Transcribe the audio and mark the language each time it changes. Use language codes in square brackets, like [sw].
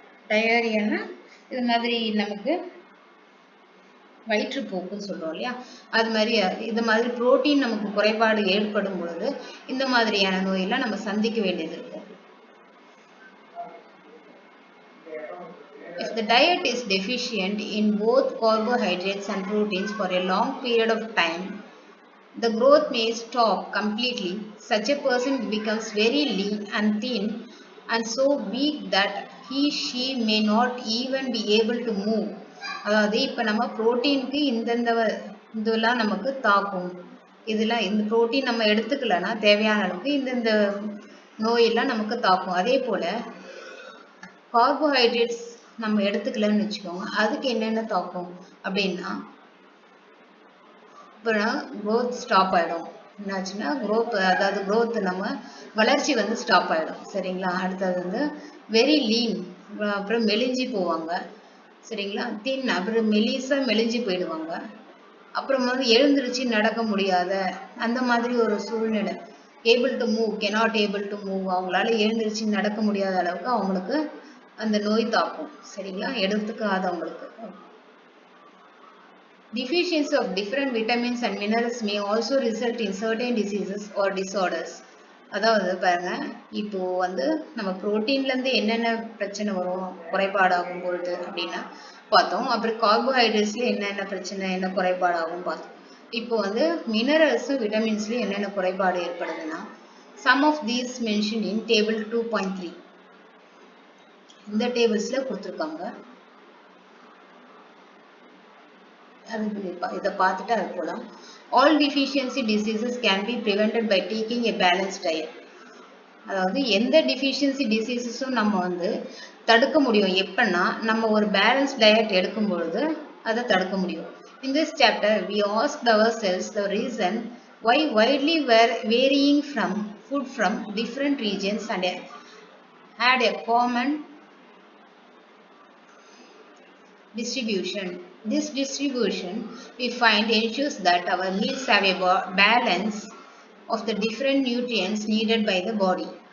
[ta] டயரியான்னா இது மாதிரி நமக்கு வயிற்றுப்போக்குன்னு சொல்றோம் இல்லையா, அது மாதிரி இது மாதிரி புரோட்டீன் நமக்கு குறைபாடு ஏற்படும் பொழுது இந்த மாதிரியான நோயெல்லாம் நம்ம சந்திக்க வேண்டியது இருக்கும். [en] If the diet is deficient in both carbohydrates and proteins for a long period of time, the growth may stop completely. Such a person becomes very lean and thin and so weak that she may not even be able to move. [ta] அதாவது இப்போ நம்ம புரோட்டீனுக்கு இதெல்லாம் நமக்கு தாக்கும். இதெல்லாம் இந்த protein நம்ம எடுத்துக்கலன்னா தேவையான அளவுக்கு இந்த நோயெல்லாம் நமக்கு தாக்கும். அதே போல் கார்போஹைட்ரேட்ஸ் நம்ம எடுத்துக்கலன்னு வச்சுக்கோங்க, அதுக்கு என்னென்ன தாக்கும் அப்படின்னா, அப்புறம் க்ரோத் ஸ்டாப் ஆகிடும். என்னாச்சுன்னா அதாவது க்ரோத் நம்ம வளர்ச்சி வந்து ஸ்டாப் ஆகிடும். சரிங்களா. அடுத்தது வந்து வெரி லீன், அப்புறம் மெலிஞ்சி போவாங்க. சரிங்களா. தின், அப்புறம் மெலிஞ்சு போயிடுவாங்க. அப்புறம் வந்து எழுந்திருச்சு நடக்க முடியாத அந்த மாதிரி ஒரு சூழ்நிலை. [en] able to move, cannot able to move, [ta] அவங்களால எழுந்திருச்சு நடக்க முடியாத அளவுக்கு அவங்களுக்கு அந்த நோய் தாக்கும். சரிங்களா. எடுத்துக்காதவங்களுக்கு. [en] Deficiency of different vitamins and minerals may also result in certain diseases or disorders. [ta] அதாவது பாருங்க, இப்போ வந்து நம்ம புரோட்டீன்லேருந்து என்னென்ன பிரச்சனை வரும் குறைபாடாகும் பொழுது அப்படின்னா பார்த்தோம். அப்புறம் கார்போஹைட்ரேட்ஸ்ல என்னென்ன பிரச்சனை, என்ன குறைபாடாகும் பார்த்தோம். இப்போ வந்து மினரல்ஸும் விட்டமின்ஸ்லையும் என்னென்ன குறைபாடு ஏற்படுதுன்னா, [en] some of these mention in table 2.3 [ta] இந்த டேபிள்ஸில் கொடுத்துருக்காங்க. இதை பார்த்துட்டு அது போலாம். [en] All deficiency diseases can be prevented by taking a balance diet. [ta] அதாவது எந்த டிஃபிஷியன்சி டிசீசஸும் நம்ம வந்து தடுக்க முடியும் எப்பன்னா நம்ம ஒரு பேலன்ஸ் டயட் எடுக்கும் பொழுது அதை தடுக்க முடியும். [en] In this chapter we asked ourselves the reason why widely varying from food from different regions and had a common distribution. This distribution we find ensures that our meals have a balance of the different nutrients needed by the body.